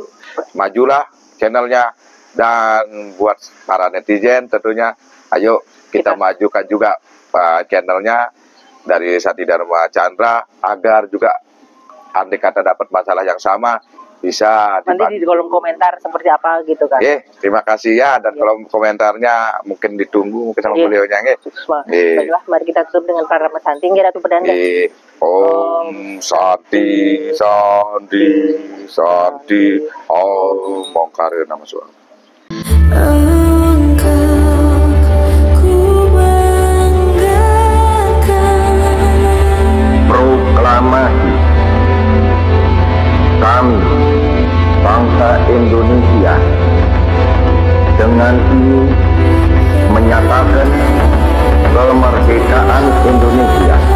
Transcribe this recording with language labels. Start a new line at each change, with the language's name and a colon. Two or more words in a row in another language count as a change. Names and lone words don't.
Indonesian: Majulah channelnya, dan buat para netizen tentunya, ayo kita majukan juga channelnya dari Santi Dharma Chandra, agar juga andai kata dapat masalah yang sama bisa nanti di kolom komentar seperti apa gitu kan. Terima kasih ya, dan kolom komentarnya mungkin ditunggu mungkin sama beliaunya. Baiklah, mari kita tutup dengan para Santi Ratu Pedanda.
Sanskrit: Om Santi Santi Santi Om Mongkare Nama Suara.
Indonesian: Proklamasi kami bangsa Indonesia dengan ini menyatakan kemerdekaan Indonesia.